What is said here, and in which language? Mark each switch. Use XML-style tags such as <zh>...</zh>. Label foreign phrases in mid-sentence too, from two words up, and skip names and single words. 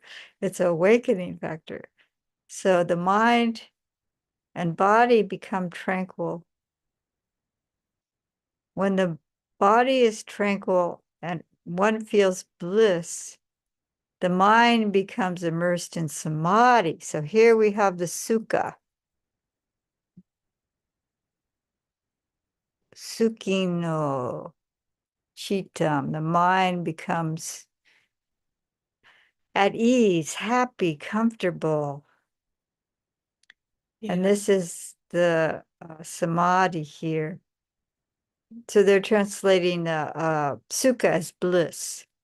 <en>It's an awakening factor. So the mind and body become tranquil. When the body is tranquil and one feels bliss, the mind becomes immersed in samadhi. So here we have the sukha.</en> <pi>Sukhino chitam.</pi> <en>The mind becomes at ease, happy, comfortable. Yeah. And this is the samadhi here. So they're translating sukha as bliss.</en>